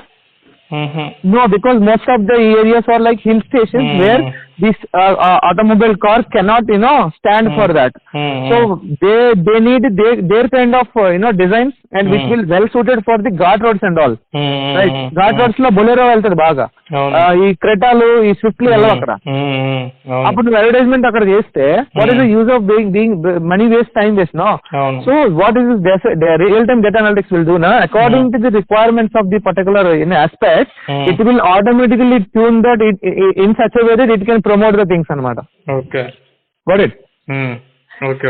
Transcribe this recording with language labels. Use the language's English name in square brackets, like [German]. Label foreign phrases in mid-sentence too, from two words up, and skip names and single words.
[English] No, because most of the areas are like hill stations where this automobile cars cannot stand for that. So they need their kind of designs, and which will well suited for the ghat roads and all. [Telugu] Right, [English] ghat roads [Telugu] లో బొలెరో వెళ్తాది బాగా, ఈ క్రెటాలు ఈ స్విఫ్ట్‌లు ఎల్లో అక్కడ. అప్పుడు అడ్వర్టైజ్‌మెంట్ అక్కడ చేస్తే [English] what is the use of being money waste, time waste, no? So what is this real time data analytics will do na, according to the requirements of the particular aspect, it will automatically tune that in such a way that it can promote the things anamata. Okay, got it? Okay.